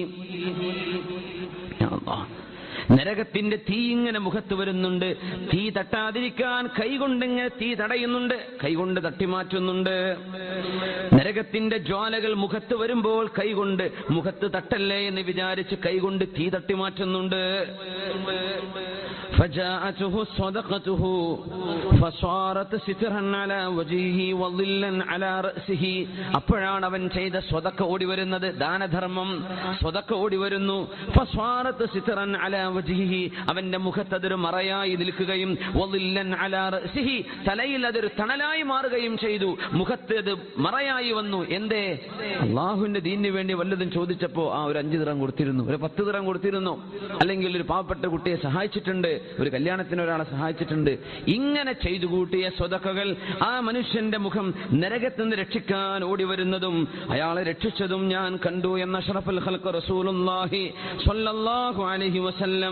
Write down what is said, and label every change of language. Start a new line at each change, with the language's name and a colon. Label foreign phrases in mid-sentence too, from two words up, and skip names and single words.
Malayalam: നരകത്തിന്റെ തീ ഇങ്ങനെ മുഖത്ത് വരുന്നുണ്ട്, തീ തട്ടാതിരിക്കാൻ കൈകൊണ്ട് ഇങ്ങനെ തീ തടയുന്നുണ്ട്, കൈകൊണ്ട് തട്ടിമാറ്റുന്നുണ്ട്. നരകത്തിന്റെ ജ്വാലകൾ മുഖത്ത് വരുമ്പോൾ കൈകൊണ്ട് മുഖത്ത് തട്ടല്ലേ എന്ന് വിചാരിച്ച് കൈകൊണ്ട് തീ തട്ടിമാറ്റുന്നുണ്ട്.
Arabic: فجاءته صدقته فصارت سترا على وجهه وظلا على رأسه.
Malayalam: അപ്പോഴാണ് അവൻ ചെയ്ത സ്വതക്ക ഓടി വരുന്നത്, ദാനധർമ്മം സ്വതക്ക ഓടി വരുന്നു.
Arabic: فصارت سترا على وجهه,
Malayalam: അവന്റെ മുഖത്ത് അതൊരു മറയായി നിൽക്കുകയും
Arabic: وظلا على رأسه,
Malayalam: തലയിൽ അതൊരു തണലായി മാറുകയും ചെയ്തു. മുഖത്ത് അത് മറയായി വന്നു. എന്തേ? അള്ളാഹുവിന്റെ ദീനിന് വേണ്ടി വല്ലതും ചോദിച്ചപ്പോ ഒരു 5 ദിർഹം കൊടുത്തിരുന്നു, ഒരു 10 ദിർഹം കൊടുത്തിരുന്നു, അല്ലെങ്കിൽ ഒരു പാവപ്പെട്ട കുട്ടിയെ സഹായിച്ചിട്ടുണ്ട്, ഒരു കല്യാണത്തിന് ഒരാളെ സഹായിച്ചിട്ടുണ്ട്. ഇങ്ങനെ ചെയ്തു കൂട്ടിയ സ്വതക്കകൾ ആ മനുഷ്യന്റെ മുഖം നരകത്തിൽ നിന്ന് രക്ഷിക്കാൻ ഓടി വരുന്നതും അയാളെ രക്ഷിച്ചതും ഞാൻ കണ്ടു എന്ന
Arabic: أشرف الخلق رسول الله صلى الله عليه وسلم.